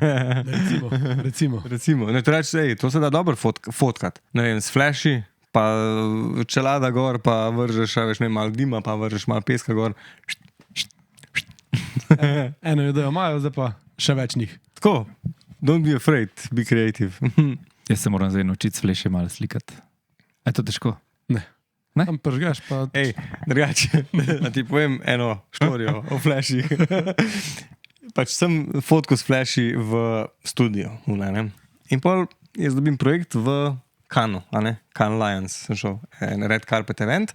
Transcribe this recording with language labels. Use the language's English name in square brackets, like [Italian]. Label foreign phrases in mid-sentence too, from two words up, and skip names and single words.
[Slovenian] Recimo. Ne, to se da dobro fotkat. Ne vem, s flashi, pa čelada gor, pa vržeš, veš, ne, malo dima, pa vržeš malo peska gor. Eno idejo imajo, zdaj pa še več njih. Tako, [English] don't be afraid, be creative. [Slovenian] Jaz se moram zdaj naučiti s fleše malo slikati. Je to težko? Ne? Tam pržgaš pa... Drugače, da ti povem eno štorijo o flashih. Pač sem fotko s flashi v studiu. In pol jaz dobim projekt v Cannes, a ne, Cannes Lions sem šel, en [English] red carpet event.